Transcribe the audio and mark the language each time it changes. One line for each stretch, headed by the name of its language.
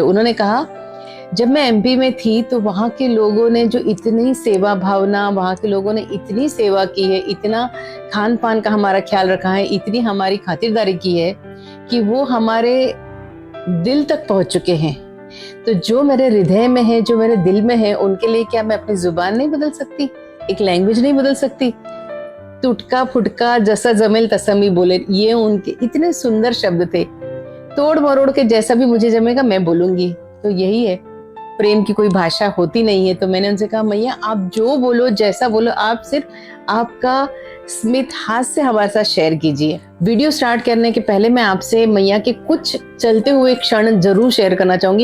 Hindi: उन्होंने कहा, जब मैं एमपी में थी तो वहाँ के लोगों ने जो इतनी सेवा भावना, वहाँ के लोगों ने इतनी सेवा की है, इतना खान पान का हमारा ख्याल रखा है, इतनी हमारी खातिरदारी की है कि वो हमारे दिल तक पहुंच चुके हैं। तो जो मेरे हृदय में है, जो मेरे दिल में है, उनके लिए क्या मैं अपनी जुबान नहीं बदल सकती, एक लैंग्वेज नहीं बदल सकती?
Marathi: तुटका फुटका जैसा जमेल तसा मी बोले,
Hindi: ये उनके इतने सुंदर शब्द थे। तोड़ मरोड़ के जैसा भी मुझे जमेगा मैं बोलूंगी। तो यही है, प्रेम की कोई भाषा होती नहीं है। तो मैंने उनसे कहा, मैया आप जो बोलो, जैसा बोलो, आप सिर्फ आपका स्मित हास्य हमारे साथ शेयर कीजिए। वीडियो स्टार्ट करने के पहले मैं आपसे मैया के कुछ चलते हुए क्षण जरूर शेयर करना चाहूंगी।